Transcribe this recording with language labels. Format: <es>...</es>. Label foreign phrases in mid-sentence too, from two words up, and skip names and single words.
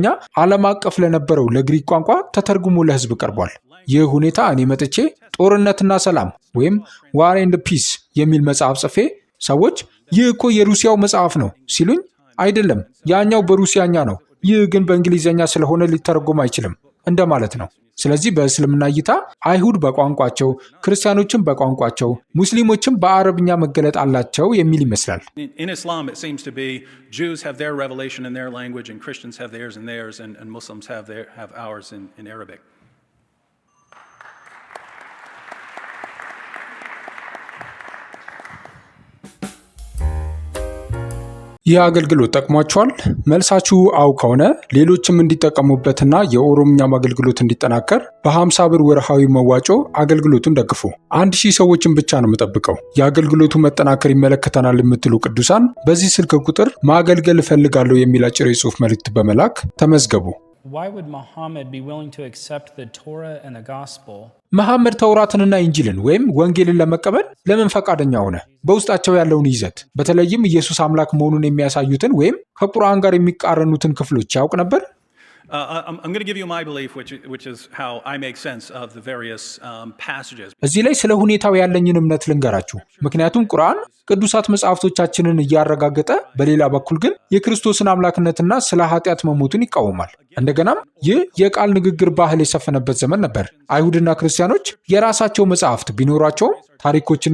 <am>ዓለም አቀፍ ለነበረው ለግሪክ ቋንቋ ተተርጉሞ ለሕዝብ ቀርቧል። ይህ ሁኔታ እኔ መጥቼ ጦርነትና ሰላም ወይም ዋር ኤንድ ፒስ የሚል መጽሐፍ ጽፌ ሰዎች ይህ እኮ የሩሲያው መጽሐፍ ነው ሲሉኝ፣ አይደለም ያኛው በሩሲያኛ ነው፣ ይህ ግን በእንግሊዘኛ ስለሆነ ሊተረጎም አይችልም እንደማለት ነው። ስለዚህ በእስልምና እይታ አይሁድ በቋንቋቸው፣ ክርስቲያኖችም በቋንቋቸው፣ ሙስሊሞችም በአረብኛ መገለጥ አላቸው የሚል ይመስላል።</am> <en>In Islam it seems to be Jews have their revelation in their language and Christians have theirs in theirs and Muslims have ours in Arabic.</en> <am>ይህ አገልግሎት ጠቅሟቸዋል? መልሳችሁ አው ከሆነ ሌሎችም እንዲጠቀሙበትና የኦሮምኛም አገልግሎት እንዲጠናከር በ50 ብር ወርሃዊ መዋጮ አገልግሎቱን ደግፉ። 1000 ሰዎችን ብቻ ነው የምጠብቀው። የአገልግሎቱ መጠናከር ይመለከተናል የምትሉ ቅዱሳን በዚህ ስልክ ቁጥር ማገልገል እፈልጋለሁ የሚል አጭር የጽሑፍ መልእክት በመላክ ተመዝገቡ።</am> <en>Why would Muhammad be willing to accept the Torah and the Gospel?</en> <am>መሐመድ ተውራትንና ኢንጂልን ወይም ወንጌልን ለመቀበል ለምን ፈቃደኛ ሆነ? በውስጣቸው ያለውን ይዘት በተለይም ኢየሱስ አምላክ መሆኑን የሚያሳዩትን ወይም ከቁርአን ጋር የሚቃረኑትን ክፍሎች ያውቅ ነበር?</am> <en>I'm going to give you my belief, which is how I make sense of the various passages.</en> <am>እዚህ ላይ ስለ ሁኔታው ያለኝን እምነት ልንገራችሁ። ምክንያቱም ቁርአን ቅዱሳት መጽሐፍቶቻችንን እያረጋገጠ፣ በሌላ በኩል ግን የክርስቶስን አምላክነትና ስለ ኃጢአት መሞቱን ይቃወማል። እንደገናም ይህ የቃል ንግግር ባህል የሰፈነበት ዘመን ነበር። አይሁድና ክርስቲያኖች የራሳቸው መጽሐፍት ቢኖሯቸውም ታሪኮችን</am>